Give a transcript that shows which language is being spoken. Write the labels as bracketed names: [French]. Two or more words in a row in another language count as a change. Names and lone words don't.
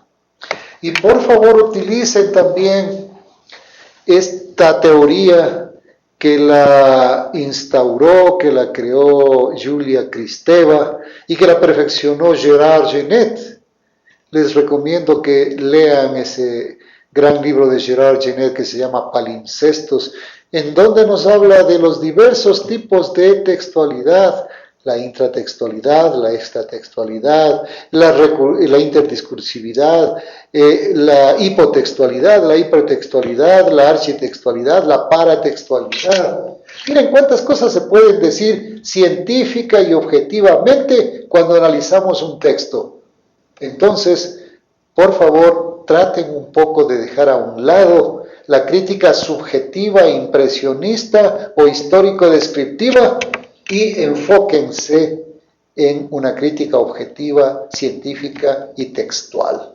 [Spanish] Y por favor, utilicen también esta teoría que la instauró, que la creó Julia Kristeva y que la perfeccionó Gérard Genette. Les recomiendo que lean ese gran libro de Gérard Genette que se llama Palimpsestos, en donde nos habla de los diversos tipos de textualidad, la intratextualidad, la extratextualidad, la interdiscursividad, la hipotextualidad, la hipertextualidad, la architextualidad, la paratextualidad. Miren cuántas cosas se pueden decir científica y objetivamente cuando analizamos un texto. Entonces, por favor, traten un poco de dejar a un lado la crítica subjetiva, impresionista o histórico-descriptiva y enfóquense en una crítica objetiva, científica y textual.